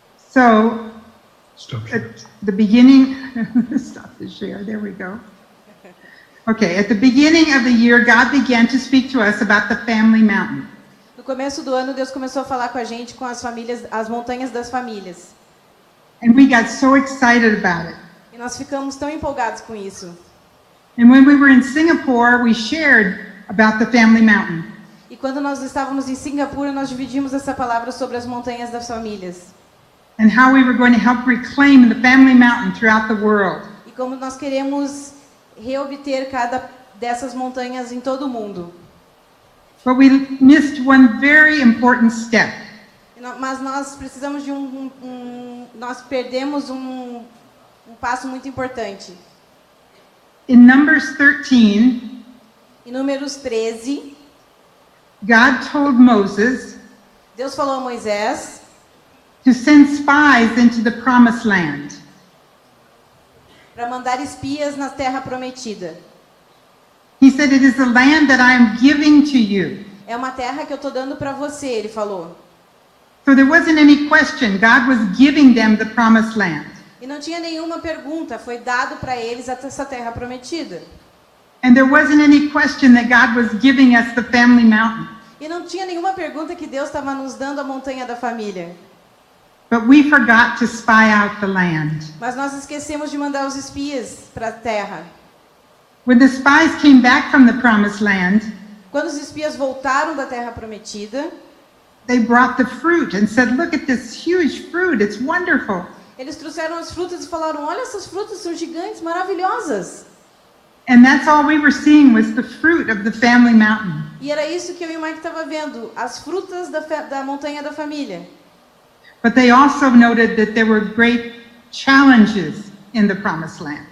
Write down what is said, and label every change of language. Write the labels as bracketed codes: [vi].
[en] So, Stop. at the beginning, stop the share, there we go. Okay, at the beginning of the year, God began to speak to us about the family mountain. [pt] No começo do ano, Deus começou a falar com a gente com as famílias, as montanhas das famílias. [en] And we got so excited about it. [pt] E nós ficamos tão empolgados com isso. [en] And when we were in Singapore, we shared about the family mountain. [pt] E quando nós estávamos em Singapura, nós dividimos essa palavra sobre as montanhas das famílias. [en] And how we were going to help reclaim the family mountain throughout the world. [pt] E como nós queremos reobter cada dessas montanhas em todo o mundo. [en] But we missed one very important step. [pt] Mas nós precisamos de nós perdemos um passo muito importante. [en] In Numbers 13, [pt] Em Números 13, [en] God told Moses [pt] Deus falou a Moisés [en] to send spies into the promised land. [pt] para mandar espias na terra prometida. [en] He said, "It is the land that I am giving to you." [pt] É uma terra que eu estou dando para você, ele falou. [en] So there wasn't any question. God was giving them the promised land. [pt] E não tinha nenhuma pergunta, foi dado para eles essa terra prometida. [en] And there wasn't any question that God was giving us the family mountain. [pt] E não tinha nenhuma pergunta que Deus estava nos dando a montanha da família. [en] But we forgot to spy out the land. [pt] Mas nós esquecemos de mandar os espias para a terra. [en] When the spies came back from the promised land, [pt] Quando os espias voltaram da Terra Prometida, [en] they brought the fruit and said, look at this huge fruit, it's wonderful. [pt] eles trouxeram as frutas e falaram: olha, essas frutas são gigantes, maravilhosas. [en] And that's all we were seeing was the fruit of the family mountain. [pt] E era isso que eu e o Mike estava vendo, as frutas da montanha da família. [en] But they also noted that there were great challenges in the promised land.